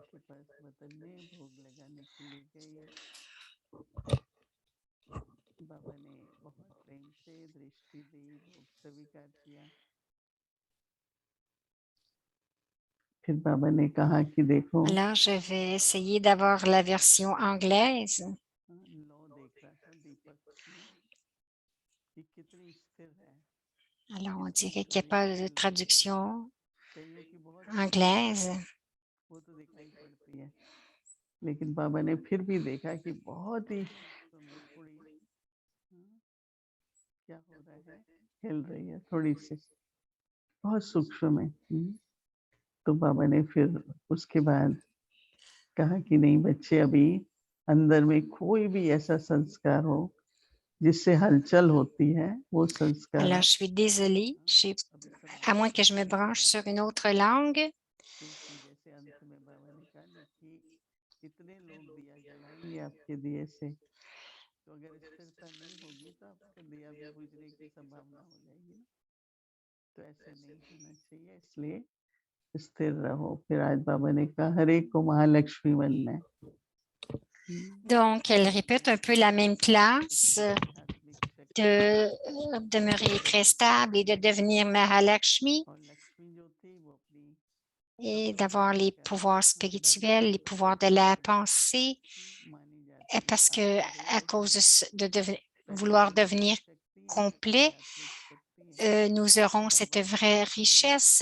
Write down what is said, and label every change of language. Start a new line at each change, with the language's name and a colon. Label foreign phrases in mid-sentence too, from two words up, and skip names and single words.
French: Alors, je vais essayer d'avoir la version anglaise. Alors, on dirait qu'il n'y a pas de traduction anglaise.
Hindi: लेकिन बाबा ने फिर भी देखा कि बहुत ही क्या हो रहा है, हिल रही है थोड़ी सी, बहुत सूक्ष्म है। तो बाबा ने फिर उसके बाद कहा कि नहीं बच्चे, अभी अंदर में कोई भी ऐसा संस्कार हो जिससे हलचल होती है, वो संस्कार
French: Alors, je suis désolée, à moins que je me branche sur une autre langue.
Hindi: जैसे अंत में बाबा ने कहा ना कि इतने लोग दिया जलाएंगे आपके दिए से, तो अगर स्थिरता नहीं होगी तो आपका दिया भी बुझने की संभावना हो जाएगी ना, तो ऐसे नहीं होना चाहिए, इसलिए स्थिर रहो। फिर आज बाबा ने कहा हर एक को महालक्ष्मी बनना है,
French: Donc, elle répète un peu la même classe de demeurer très stable et de devenir Mahalakshmi et d'avoir les pouvoirs spirituels, les pouvoirs de la pensée, parce que à cause de vouloir devenir complet, nous aurons cette vraie richesse.